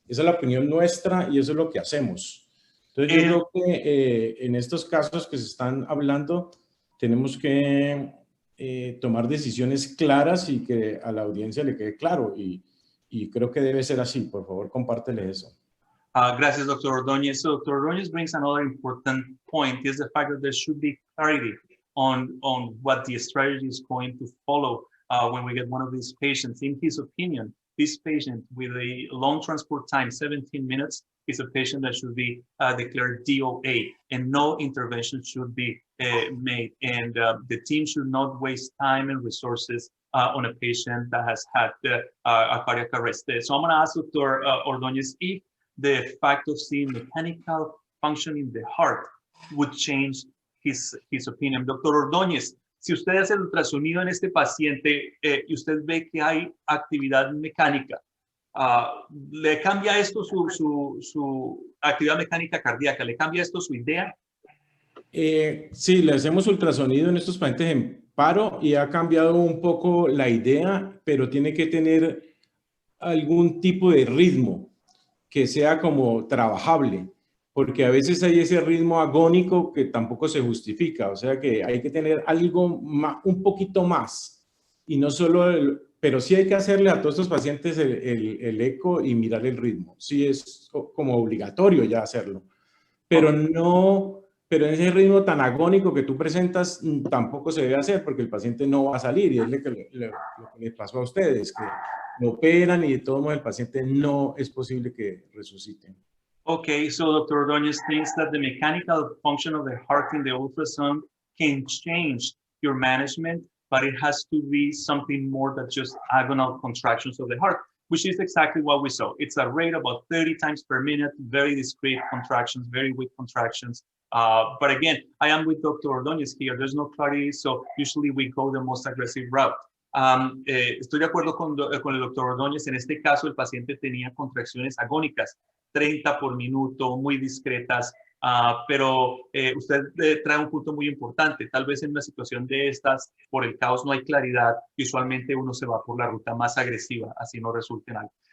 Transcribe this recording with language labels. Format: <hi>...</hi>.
<es>Esa es la opinión nuestra y eso es lo que hacemos. Entonces yo creo que en estos casos que se están hablando, tenemos que tomar decisiones claras y que a la audiencia le quede claro, y creo que debe ser así. Por favor, compártele eso. Gracias, Dr. Ordóñez.</es> <en>So Dr. Ordóñez brings another important point, is the fact that there should be clarity on what the strategy is going to follow when we get one of these patients. In his opinion, this patient with a long transport time, 17 minutes, is a patient that should be declared DOA, and no intervention should be made. And the team should not waste time and resources on a patient that has had a cardiac arrest. So I'm going to ask Dr. Ordóñez if the fact of seeing mechanical function in the heart would change his opinion. Dr.</en> <es>Ordóñez, si usted hace el ultrasonido en este paciente y usted ve que hay actividad mecánica, ¿le cambia esto su actividad mecánica cardíaca? ¿Le cambia esto su idea? Sí, le hacemos ultrasonido en estos pacientes en paro y ha cambiado un poco la idea, pero tiene que tener algún tipo de ritmo que sea como trabajable, porque a veces hay ese ritmo agónico que tampoco se justifica. O sea que hay que tener algo más, un poquito más, y no solo pero sí hay que hacerle a todos estos pacientes el eco y mirar el ritmo. Sí es como obligatorio ya hacerlo, pero no, pero en ese ritmo tan agónico que tú presentas tampoco se debe hacer, porque el paciente no va a salir, y es lo que le pasó a ustedes, que lo operan y de todos modos el paciente no es posible que resucite.</es> <en>Okay, so Dr. Ordóñez thinks that the mechanical function of the heart in the ultrasound can change your management, but it has to be something more than just agonal contractions of the heart, which is exactly what we saw. It's a rate about 30 times per minute, very discrete contractions, very weak contractions. But again, I am with Dr. Ordóñez here. There's no clarity, so usually we go the most aggressive route.</en> <es>Estoy de acuerdo con el Dr. Ordóñez. En este caso, el paciente tenía contracciones agónicas, 30 por minuto, muy discretas, pero usted trae un punto muy importante. Tal vez en una situación de estas, por el caos no hay claridad, y usualmente uno se va por la ruta más agresiva, así no resulta en algo.</es>